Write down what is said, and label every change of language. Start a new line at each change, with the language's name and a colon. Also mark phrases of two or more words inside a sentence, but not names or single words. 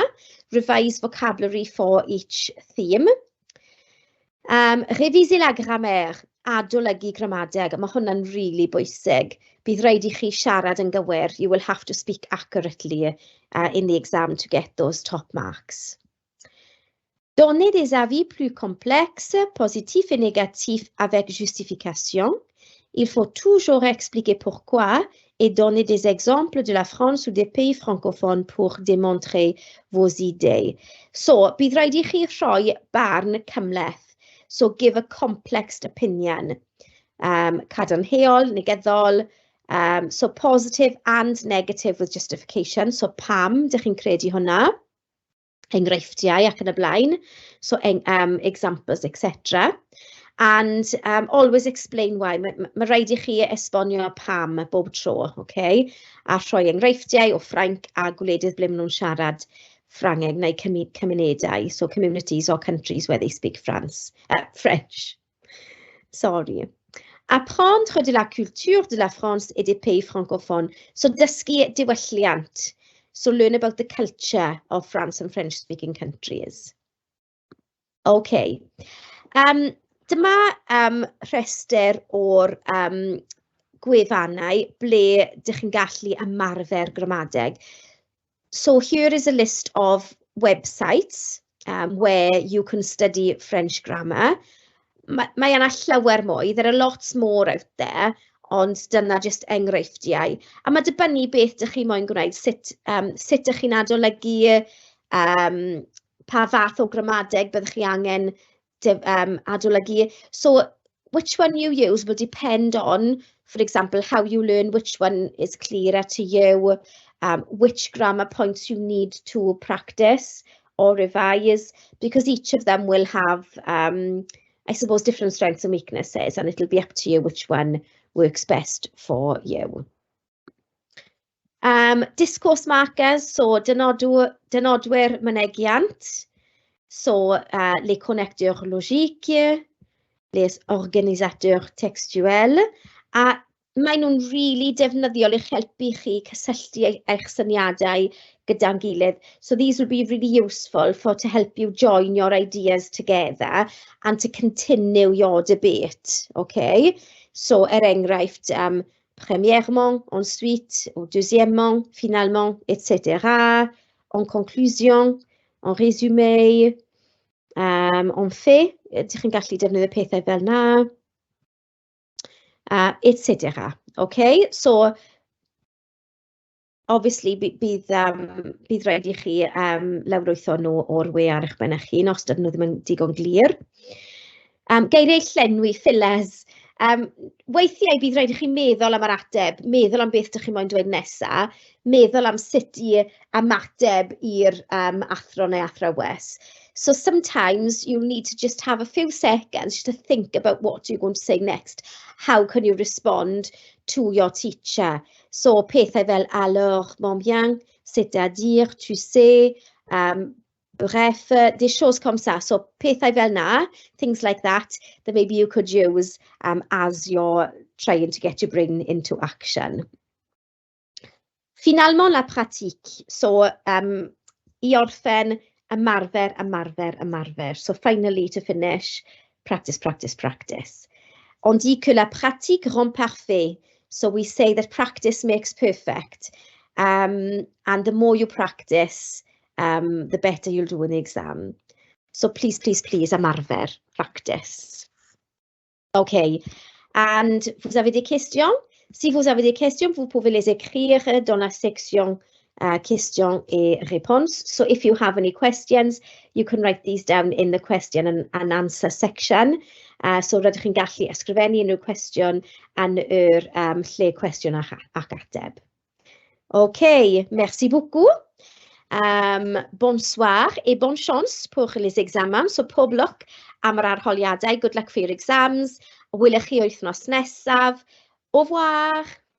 English: Revise vocabulary for each theme.
French: Réviser la grammaire.
Welsh: Adolygu gramadeg. Mae hwnna'n really bwysig. Bydd rhaid I chi siarad yn gywir.
English: You will have to speak accurately in the exam to get those top marks.
French: Donner des avis plus complexes, positifs et négatifs avec justification. Il faut toujours expliquer pourquoi et donner des exemples de la France ou des pays francophones pour démontrer vos idées.
Welsh: So, bydd rhaid I chi rhoi barn cymleth.
English: So, give a complex opinion.
Welsh: Cadarnhaol, negyddol,
English: so positive and negative with justification. So,
Welsh: pam, dych chi'n credu hwnna? Enghreifftiau ac yn y blaen,
English: so examples, etc. And always explain why.
Welsh: Mae rhaid I chi esbonio pam bob tro, okay? A rhoi enghreifftiau o Ffrainc a gwledydd ble maen nhw'n siarad Ffrangeg neu cymunedau,
English: so communities or countries where they speak French. Sorry.
French: Apprendre de la culture de la France et des pays francophones.
Welsh: So dysgu diwylliant.
English: So learn about the culture of France and French-speaking countries. Okay.
Welsh: Dyma rhestr o'r gwefannau ble dych chi'n gallu ymarfer gramadeg.
English: So here is a list of websites where you can study French grammar.
Welsh: Mae yna llawer mwy.
English: There are lots more out there.
Welsh: Ond dyna just enghreifftiau. A mae dibynnu beth dych chi moyn gwneud, sut dych chi'n adolygu, pa fath o gramadeg byddwch chi angen adolygu.
English: So, which one you use will depend on, for example, how you learn, which one is clearer to you, which grammar points you need to practice or revise, because each of them will have, I suppose, different strengths and weaknesses, and it'll be up to you which one works best for you. Discourse markers,
French: so
Welsh: dynodwyr mynegiant,
French: so les connecteurs logiques, les organisateurs textuels,
Welsh: a maen nhw'n really defnyddiol i'ch helpu chi cysylltu eich syniadau gyda'n gilydd.
English: So these will be really useful to help you join your ideas together and to continue your debate, okay? So,
Welsh: enghraifft,
French: premièrement, ensuite, ou deuxièmement, finalement, etc. En conclusion, en résumé, en fait,
Welsh: dych chi'n gallu defnyddio pethau fel na, etc.
English: Okay, so obviously
Welsh: bydd rhaid I chi lawrlwytho nhw o'r we ar eich ben eich hun os dydyn nhw ddim yn digon glir. Geiriau llenwi, fillers. Weithiau bydd rhaid I chi meddwl am yr ateb, meddwl am beth dych chi moyn dweud nesa, meddwl am sut I ymateb i'r athro neu athrawes.
English: So sometimes you need to just have a few seconds to think about what you're going to say next. How can you respond to your teacher?
French: So
Welsh: pethau fel
French: alors, mon bien, c'est-à-dire, tu sais, bref, des choses comme ça.
Welsh: So pethau fel na,
English: things like that maybe you could use as you're trying to get your brain into action.
French: Finalement, la pratique.
Welsh: So, I orffen ymarfer, ymarfer, ymarfer.
English: So, finally, to finish, practice, practice, practice.
French: On dit que la pratique rend parfait.
English: So, we say that practice makes perfect. And the more you practice, the better you'll do in the exam. So, please, please, please, ymarfer, practice. OK.
French: And vous avez des questions? Si vous avez des questions, vous pouvez les écrire dans la section questions et réponses.
English: So if you have any questions, you can write these down in the question and answer section.
Welsh: So rydych chi'n gallu ysgrifennu unrhyw cwestiwn yn yr lle cwestiwn ac ateb.
French: OK, merci beaucoup. Bonsoir et bonne chance pour les examens.
Welsh: So pob lwc am yr arholiadau.
English: Good luck for your exams.
Welsh: Welwch chi wythnos nesaf.
French: Au revoir.